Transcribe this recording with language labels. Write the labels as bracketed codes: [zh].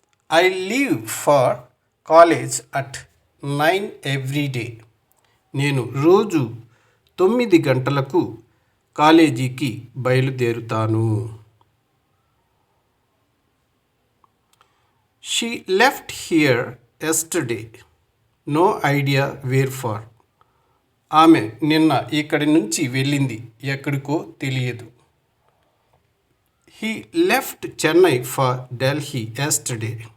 [en] I leave for college at 9 every day. [te] నేను రోజు 9 గంటలకు కాలేజీకి బయలుదేరుతాను. [en] She left here yesterday. No idea where for. [te] ఆమె నిన్న ఇక్కడి నుంచి వెళ్ళింది, ఎక్కడికో తెలియదు. [en] He left Chennai for Delhi yesterday.